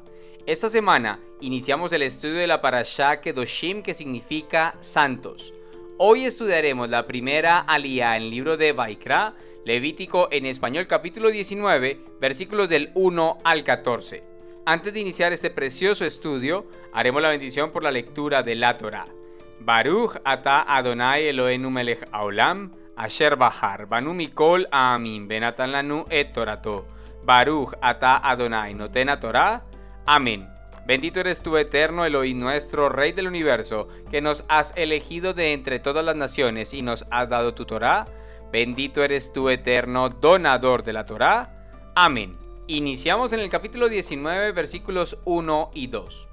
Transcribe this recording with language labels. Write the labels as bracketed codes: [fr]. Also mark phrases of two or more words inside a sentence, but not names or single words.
[es] Esta semana iniciamos el estudio de la Parashá Kedoshim, que significa santos. Hoy estudiaremos la primera aliyá en el libro de Vaikra, Levítico en español, capítulo 19, versículos del 1 al 14. Antes de iniciar este precioso estudio, haremos la bendición por la lectura de la Torá. [he] ברוך אתה אדוני אלוהינו מלך העולם, אשר בחר בנו מכל עמים ונתן לנו את תורתו. ברוך אתה אדוני נותן תורה. [es] Amén. Bendito eres tú, eterno Elohim nuestro, Rey del universo, que nos has elegido de entre todas las naciones y nos has dado tu Torá. Bendito eres tú, eterno donador de la Torá. Amén. Iniciamos en el capítulo 19, versículos 1 y 2.